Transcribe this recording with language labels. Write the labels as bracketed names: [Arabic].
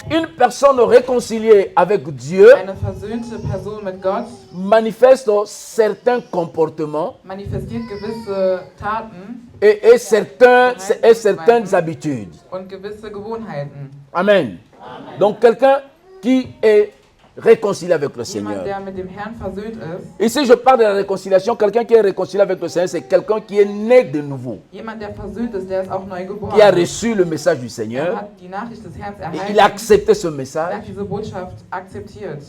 [French] une personne réconciliée avec Dieu [German] eine versöhnte Person mit Gott [French] manifeste certains comportements [German] manifestiert gewisse Taten [French] et certaines habitudes. [German] und gewisse Gewohnheiten. [French] Amen. Donc quelqu'un qui est réconcilié avec le [German] Jemand, [French] Seigneur. [German] der mit dem Herrn versöhnt ist, [French] Ici, je parle de la réconciliation. Quelqu'un qui est réconcilié avec le Seigneur, c'est quelqu'un qui est né de nouveau, [German] jemand, der versöhnt ist, der ist auch neu geboren. [French] qui a reçu le message du [German] Er [French] Seigneur. [German] hat die Nachricht des Herrn [French] Et [German] erhalten. [French] il a accepté ce [German] Er [French] message. [German] hat diese Botschaft akzeptiert.